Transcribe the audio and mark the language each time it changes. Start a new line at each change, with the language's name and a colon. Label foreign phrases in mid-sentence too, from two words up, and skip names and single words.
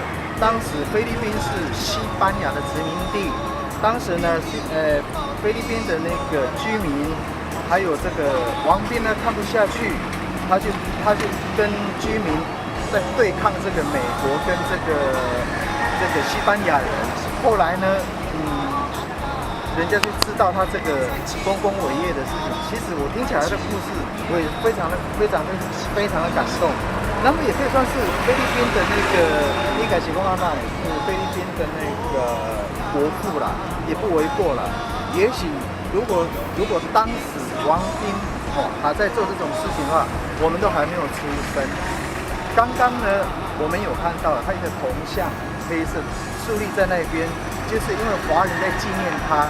Chinese: 當時菲律賓是西班牙的殖民地，當時呢，菲律賓的那個居民，還有這個王賓呢看不下去，他就跟居民在對抗這個美國跟這個西班牙人。後來呢，人家就知道他這個豐功偉業的事情。其實我聽起來的故事，我也非常的感動。那麼也可以算是菲律賓的那個伊改奇公阿娜，是菲律賓的那個國父啦，也不為過啦。也許如果當時王賓還在做這種事情的話，我們都還沒有出生。剛剛呢，我們有看到他一個銅像，黑色豎立在那邊，就是因為華人在紀念他。